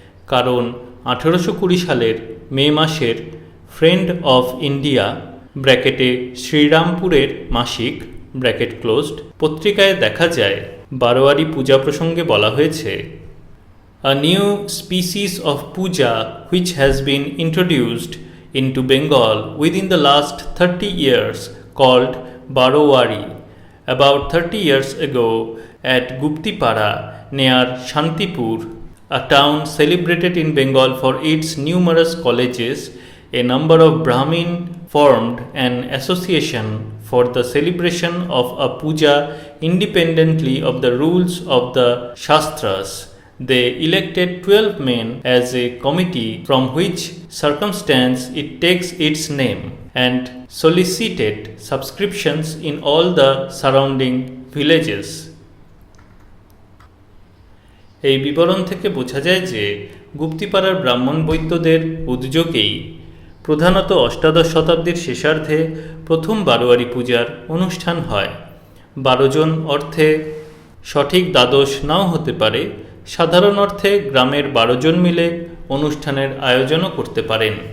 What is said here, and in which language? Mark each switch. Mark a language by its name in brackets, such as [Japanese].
[Bangla] কারণ 1820 সালের মে মাসের ফ্রেন্ড অফ ইন্ডিয়া ব্র্যাকেটে শ্রীরামপুরের মাসিক ব্র্যাকেট ক্লোজড পত্রিকায় দেখা যায় বারোয়ারি পূজা প্রসঙ্গে বলা হয়েছে, [English] A new species of puja which has been introduced into Bengal within the last 30 years called Barowari. About 30 years ago at Guptipara near Shantipur, a town celebrated in Bengal for its numerous colleges, a number of Brahmin formed an association for the celebration of a puja independently of the rules of the Shastras. They elected 12 men as a committee, from which circumstance it takes its name, and solicited subscriptions in all the surrounding villages. [Bangla] এই বিবরণ থেকে বোঝা যায় যে গুপ্তিপাড়ার ব্রাহ্মণ বৈদ্যদের উদ্যোগেই প্রধানত অষ্টাদশ শতাব্দীর শেষার্ধে প্রথম বারোয়ারি পূজার অনুষ্ঠান হয়। 12 জন অর্থে সঠিক দ্বাদশ নাও হতে পারে, সাধারণ অর্থে গ্রামের 12 জন মিলে অনুষ্ঠানের আয়োজনও করতে পারেন।